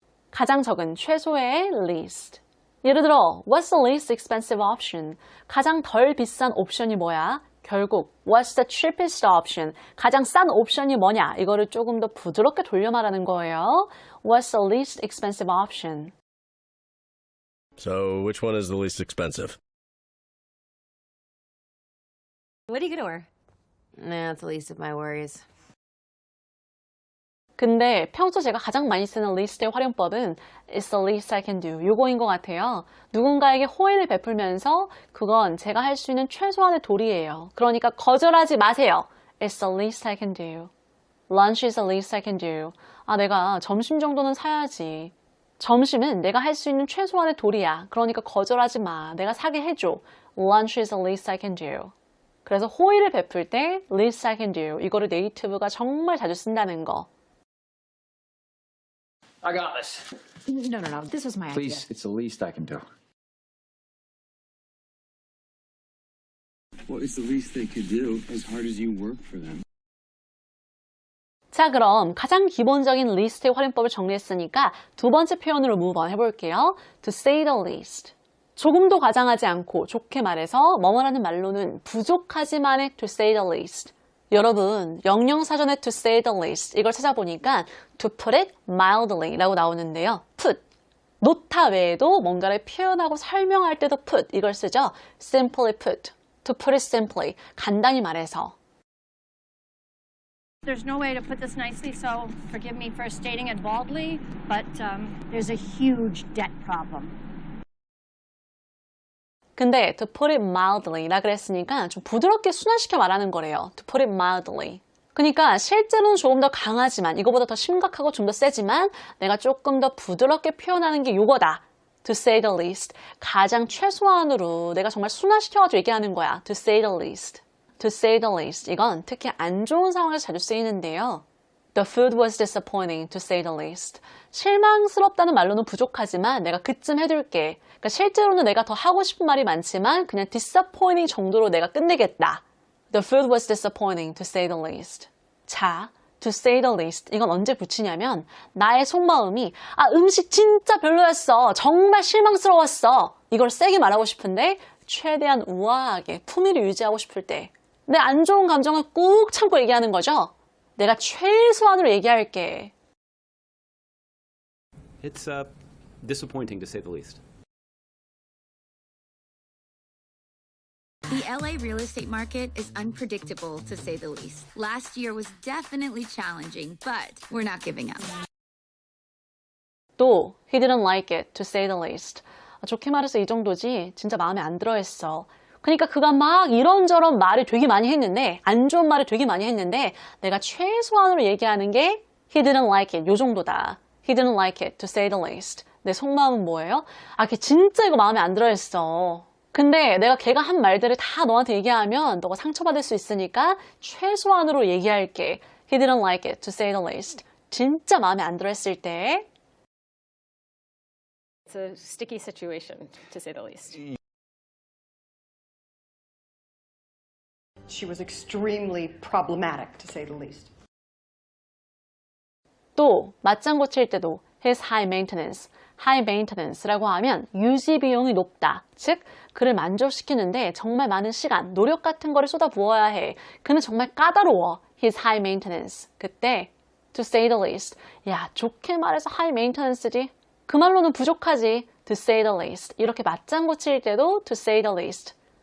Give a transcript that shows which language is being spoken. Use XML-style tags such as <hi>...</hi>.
<ko>가장 적은 최소의 least. 예를 들어,</ko> <en>what's the least expensive option?</en> <ko>가장 덜 비싼 옵션이 뭐야? 결국</ko> <en>what's the cheapest option?</en> <ko>가장 싼 옵션이 뭐냐? 이거를 조금 더 부드럽게 돌려 말하는 거예요.</ko> <en>What's the least expensive option? So, which one is the least expensive? What are you gonna wear? Nah, it's the least of my worries.</en> <ko>근데 평소 제가 가장 많이 쓰는 리스트의 활용법은</ko> <en>It's the least I can do.</en> <ko>요거인 것 같아요. 누군가에게 호의를 베풀면서 그건 제가 할 수 있는 최소한의 도리예요. 그러니까 거절하지 마세요.</ko> <en>It's the least I can do. Lunch is the least I can do.</en> <ko>아, 내가 점심 정도는 사야지. 점심은 내가 할 수 있는 최소한의 도리야. 그러니까 거절하지 마. 내가 사게 해줘.</ko> <en>Lunch is the least I can do.</en> <ko>그래서 호의를 베풀 때</ko> <en>least I can do.</en> <ko>이거를 네이티브가 정말 자주 쓴다는 거.</ko> <en>I got this. No. This was my Please, it's the least I can do. Well, it's the least they could do as hard as you work for them.</en> <ko>자, 그럼 가장 기본적인 리스트의 활용법을 정리했으니까 두 번째 표현으로</ko> <en>move on</en> <ko>해볼게요.</ko> <en>To say the least.</en> <ko>조금도 과장하지 않고 좋게 말해서 뭐뭐라는 말로는 부족하지만의</ko> <en>to say the least.</en> <ko>여러분, 영영사전에</ko> <en>to say the least</en> <ko>이걸 찾아보니까</ko> <en>to put it mildly</en> <ko>라고 나오는데요. put, 놓다 외에도 뭔가를 표현하고 설명할 때도 put 이걸 쓰죠.</ko> <en>simply put, to put it simply,</en> <ko>간단히 말해서.</ko> <en>There's no way to put this nicely, so forgive me for stating it baldly, but there's a huge debt problem.</en> <ko>근데</ko> <en>to put it mildly</en> <ko>라 그랬으니까 좀 부드럽게 순화시켜 말하는 거래요.</ko> <en>to put it mildly.</en> <ko>그러니까 실제로는 조금 더 강하지만 이거보다 더 심각하고 좀 더 세지만 내가 조금 더 부드럽게 표현하는 게 요거다.</ko> <en>to say the least.</en> <ko>가장 최소한으로 내가 정말 순화시켜가지고 얘기하는 거야.</ko> <en>to say the least. to say the least.</en> <ko>이건 특히 안 좋은 상황에서 자주 쓰이는데요.</ko> <en>The food was disappointing, to say the least.</en> <ko>실망스럽다는 말로는 부족하지만 내가 그쯤 해둘게. 그러니까 실제로는 내가 더 하고 싶은 말이 많지만 그냥 disappointing 정도로 내가 끝내겠다.</ko> <en>The food was disappointing, to say the least. 자, to say the least.</en> <ko>이건 언제 붙이냐면 나의 속마음이 음식 진짜 별로였어. 정말 실망스러웠어. 이걸 세게 말하고 싶은데 최대한 우아하게 품위를 유지하고 싶을 때 내 안 좋은 감정을 꾹 참고 얘기하는 거죠. 내가 최소한으로 얘기할게.</ko> <en>It's disappointing to say the least. The LA real estate market is unpredictable, to say the least. Last year was definitely challenging, but we're not giving up. 또, he didn't like it, to say the least.</en> <ko>좋게 말해서 이 정도지 진짜 마음에 안 들어 했어. 그러니까 그가 막 이런저런 말을 되게 많이 했는데 안 좋은 말을 되게 많이 했는데 내가 최소한으로 얘기하는 게</ko> <en>he didn't like it,</en> <ko>요 정도다.</ko> <en>he didn't like it, to say the least.</en> <ko>내 속마음은 뭐예요? 걔 진짜 이거 마음에 안 들어 했어. 근데 내가 걔가 한 말들을 다 너한테 얘기하면 너가 상처받을 수 있으니까 최소한으로 얘기할게.</ko> <en>he didn't like it, to say the least.</en> <ko>진짜 마음에 안 들어 했을 때</ko> <en>It's a sticky situation, to say the least. She was extremely problematic, to say the least.</en> <ko>또 맞장구 칠 때도</ko> <en>his high maintenance, high maintenance</en> <ko>라고 하면 유지 비용이 높다. 즉 그를 만족시키는데 정말 많은 시간, 노력 같은 거를 쏟아부어야 해. 그는 정말 까다로워.</ko> <en>his high maintenance.</en> <ko>그때</ko> <en>to say the least.</en> <ko>야, 좋게 말해서 high maintenance지. 그 말로는 부족하지.</ko> <en>to say the least.</en> <ko>이렇게 맞장구 칠 때도 to say the least.</ko>